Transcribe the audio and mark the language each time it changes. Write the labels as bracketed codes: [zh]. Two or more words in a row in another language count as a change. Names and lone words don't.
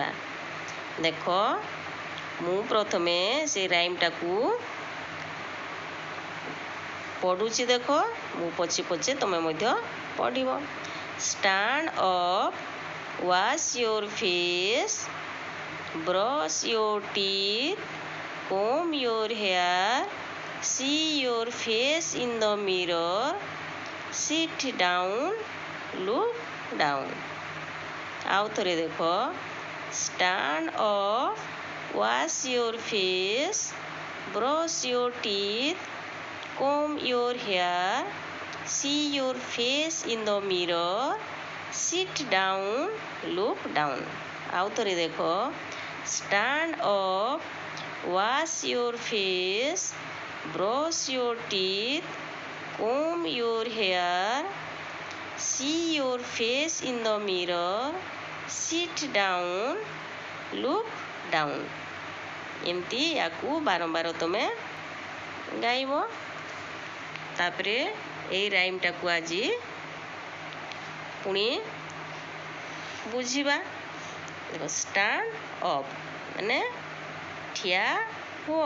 [or] ଦେଖ, ମୁଁ ପ୍ରଥମେ ସେ ରାଇମ୍ଟାକୁ ପଢ଼ୁଛି। ଦେଖ, ମୁଁ ପଛେ ପଛେ ତମେ ମଧ୍ୟ ପଢ଼ିବ। [en] stand up, wash your face, brush your teeth, comb your hair, see your face in the mirror, sit down, look down. [or] ଆଉ ଥରେ ଦେଖ, [en] stand up, wash your face, brush your teeth, comb your hair, see your face in the mirror, sit down, look down. [or] ଆଉ ଥରେ ଦେଖ, [en] stand up, wash your face, brush your teeth, comb your hair, see your face in the mirror, sit down, look down. [or] ଏମିତି ୟାକୁ ବାରମ୍ବାର ତମେ ଗାଇବ। ତାପରେ ଏଇ ରାଇମ୍ଟାକୁ ଆଜି ପୁଣି ବୁଝିବା। ଦେଖ, [en] stand up [or] ମାନେ ଠିଆ ହୁଅ।